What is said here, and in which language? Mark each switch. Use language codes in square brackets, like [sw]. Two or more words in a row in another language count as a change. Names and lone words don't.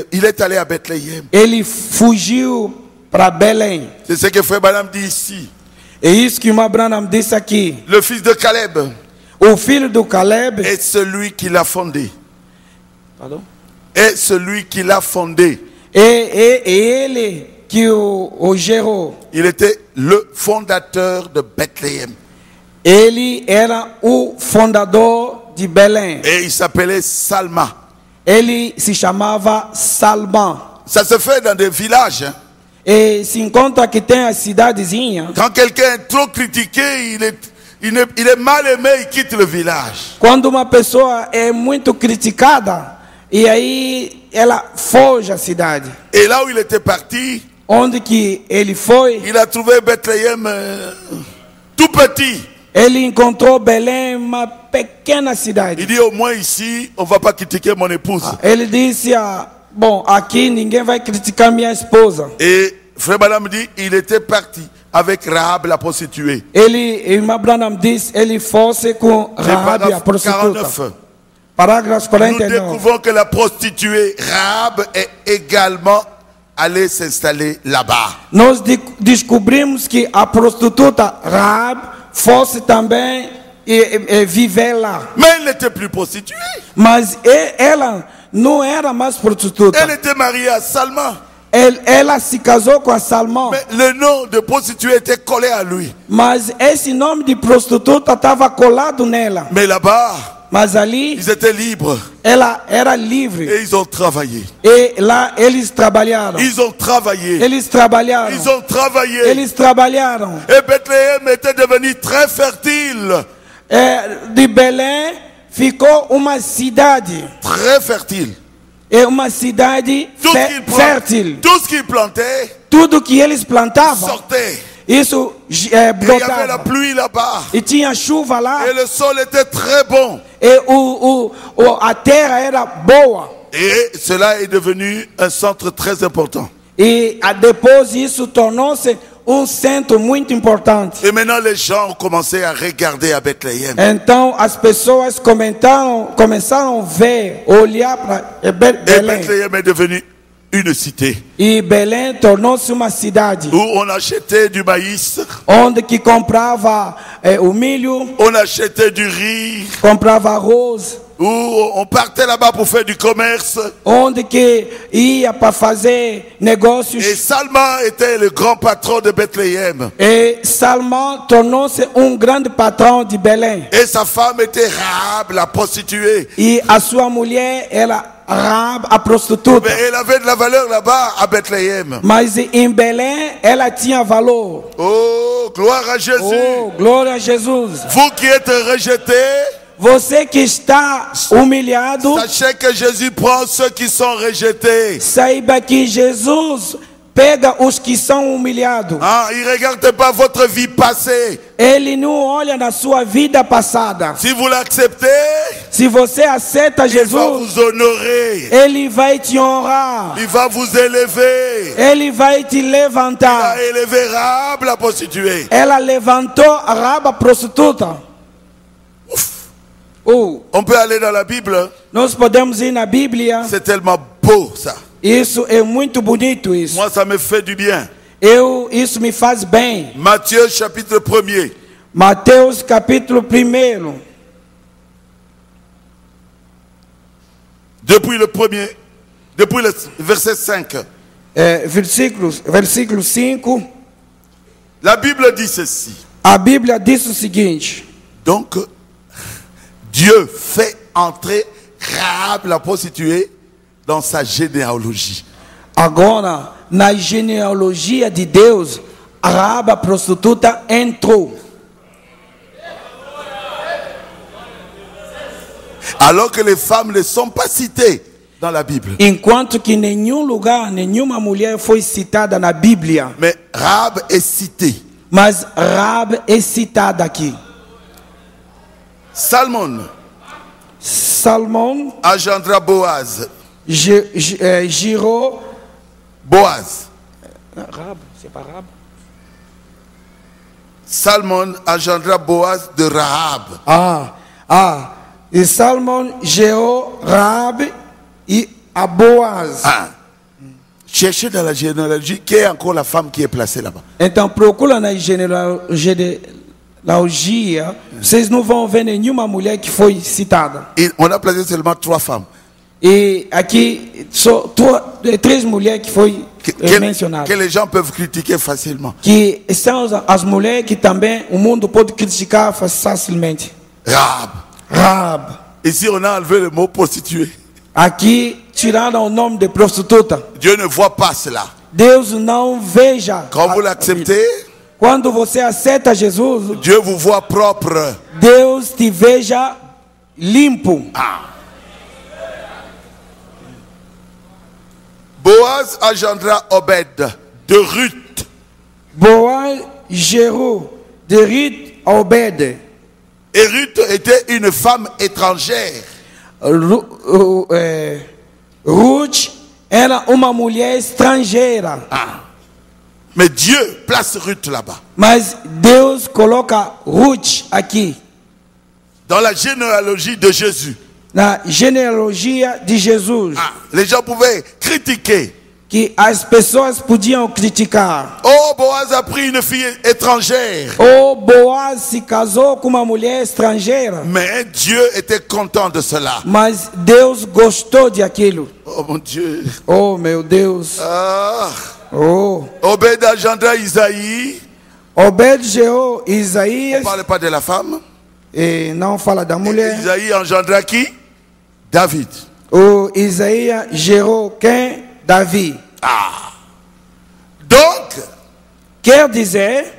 [fr] Il est allé à Bethléem. [pt] Ele fugiu para Belém. [fr] C'est ce que Frère Branham dit ici. [pt] É isso que o irmão Branham disse aqui. [fr] Le fils de Caleb [pt] O filho do Caleb [fr] est celui qui l'a fondé. Pardon? Est celui qui l'a fondé. [pt] É ele que o gerou. [fr] Il était le fondateur de Bethléem. [pt] Ele era o fundador de Belém. [fr] Et il s'appelait Salma. [pt] Ele se chamava Salmão. [fr] Ça se fait dans des villages. Hein. [pt] E se encontra que tem a cidadezinha. [fr] Quand quelqu'un est trop critiqué, il est mal aimé, il quitte le village. [pt] Quando uma pessoa é muito criticada, e aí ela foge à cidade. [fr] Et là où il était parti, [pt] Onde que ele foi, [fr] il a trouvé Bethléem tout petit. [pt] ele encontrou Belém, uma pequena cidade. [fr] Il dit au moins ici, on ne va pas critiquer mon épouse. [pt] Ele disse, bom, aqui ninguém vai criticar minha esposa. [fr] Et Frère Branham dit, il était parti avec Rahab la prostituée. [pt] Irmã Branham disse, ele fosse com Rahab, a prostituta. 49. Parágrafo [fr] Nous 49. découvrons que la prostituée Rahab est également allée s'installer là-bas. [pt] Nós descobrimos que a prostituta Rahab fosse também viver lá. [fr] Mais elle n'était plus prostituée. [pt] Mas ela não era mais prostituta. [fr] Elle était mariée à Salma. [pt] Ela se casou com a Salmão. [fr] Mais le nom de prostituée était collé à lui. [pt] Mas esse nome de prostituta estava colado nela. [fr] Mais là-bas, [pt] Mas ali, [fr] ils étaient libres. [pt] ela era livre. [fr] Et ils ont travaillé. [pt] E lá eles trabalharam. [fr] Ils ont travaillé. [pt] Eles trabalharam. [fr] Ils ont travaillé. [pt] Eles trabalharam. [fr] Et Bethléem était devenu très fertile. [pt] De Belém ficou uma cidade. [fr] Très fertile. [pt] É uma cidade fértil. [fr] Tout ce qu'ils plantaient [pt] Tudo que eles plantavam, [fr] sortait. [pt] isso [fr] Et il y avait la [pt] brotava. [fr] pluie là-bas. [pt] E tinha chuva lá. [fr] Et le sol était très bon. [pt] E a terra era boa. [fr] Et cela est devenu un centre très important. [pt] E depois isso tornou-se centro muito importante. [fr] Et maintenant les gens ont commencé à regarder à Bethléem. [pt] Então as pessoas começaram a ver, olhar para [fr] Et [pt] Belém. [fr] Bethléem est devenu une cité [pt] E Belém tornou-se uma cidade [fr] où on achetait du maïs, [pt] onde que comprava o milho, [fr] on achetait du riz, [pt] comprava arroz, [fr] où on partait là-bas pour faire du commerce. [pt] onde que ia para fazer negócios. [fr] Et Salma était le grand patron de Bethléem. [pt] E Salmão tornou-se grande patrão de Belém. [fr] Et sa femme était Rahab, la prostituée. [pt] E a sua mulher era Rahab, a prostituta. [fr] Mais elle avait de la valeur là-bas à Bethléem. [pt] Mas em Belém ela tinha valor. [fr] Oh, gloire à Jésus. [pt] Oh, glória a Jesus. [fr] Vous qui êtes rejetés, [pt] Você que está humilhado, [fr] sachez que Jésus prend ceux qui sont rejetés. [pt] saiba que Jesus pega os que são humilhados. [fr] Il ne regarde pas votre vie passée. [pt] Ele não olha na sua vida passada. [fr] Si vous l'acceptez, [pt] Se você aceita [fr] il va [pt] Jesus, [fr] vous honorer. [pt] Ele vai te honrar. [fr] Il va vous élever. [pt] Ele vai te [fr] Il [pt] levantar. [fr] a élevé Rahab, la prostituée. [pt] Ela levantou a Rahab, prostituta. [fr] On peut aller dans la Bible. [pt] Nós podemos ir na Bíblia. [fr] C'est tellement beau ça. [pt] Isso é muito bonito isso. [fr] Moi, ça me fait du bien. [pt] Isso me faz bem. [fr] Matthieu chapitre 1er. [pt] Mateus capítulo 1. [fr] Depuis le verset 5. [pt] Versículo 5. [fr] La Bible dit ceci. [pt] A Bíblia diz o seguinte. [fr] Donc, Dieu fait entrer Rahab la prostituée dans sa généalogie. [pt] Agora, na genealogia de Deus, Rahab a prostituta entrou. [fr] Alors que les femmes ne sont pas citées dans la Bible. [pt] Enquanto que em nenhum lugar, nenhuma mulher foi citada na Bíblia. [fr] Mais Rahab est citée. [pt] Mas Rahab é citada aqui. [fr] Salmon engendra Boaz. [pt] Girou. [fr] Boaz. Rahab, c'est pas Rahab. Salmon engendra Boaz de Rahab. [pt] E Salmon gerou Rahab e a Boaz. [fr] Cherchez dans la généalogie qui est encore la femme qui est placée là-bas. [pt] Então procura na genealogia, vocês não vão ver nenhuma mulher que foi citada. [fr] Et on a placé seulement 3 femmes. [pt] E aqui só 3 mulheres que foi mencionadas. [fr] Que les gens peuvent critiquer facilement. [pt] Que são as mulheres que também o mundo pode criticar facilmente. [fr] Rahab. Ici on a enlevé le mot prostituée. [pt] Aqui tiraram o nome de prostituta. [fr] Dieu ne voit pas cela. [pt] Deus não veja. [fr] Quand vous l'acceptez, [pt] quando você aceita Jesus, [fr] Dieu vous voit propre. [pt] Deus te veja limpo. [fr] Boaz engendra Obed de Ruth. [pt] Boaz gerou de Ruth a Obed. [fr] Et Ruth était une femme étrangère. [pt] Ruth era uma mulher estrangeira. [fr] Mais Dieu place Ruth là-bas. [pt] Mas Deus coloca Ruth aqui. [fr] Dans la généalogie de Jésus. [pt] Na genealogia de Jesus. [fr] Les gens pouvaient critiquer. [pt] Que as pessoas podiam criticar. [fr] Oh, Boaz a pris une fille étrangère. [pt] Oh, Boaz se casou com uma mulher estrangeira. [fr] Mais Dieu était content de cela. [pt] Mas Deus gostou de aquilo. [fr] Oh mon Dieu. [pt] Oh meu Deus. Oh. [fr] Obed engendra Isaïe. [pt] Obed gerou Isaías. [fr] On ne parle pas de la femme. [pt] E não fala da mulher. [fr] Isaïe engendra qui? David. [pt] O Isaías gerou quem? Davi. [fr] Donc, [pt] quer dizer,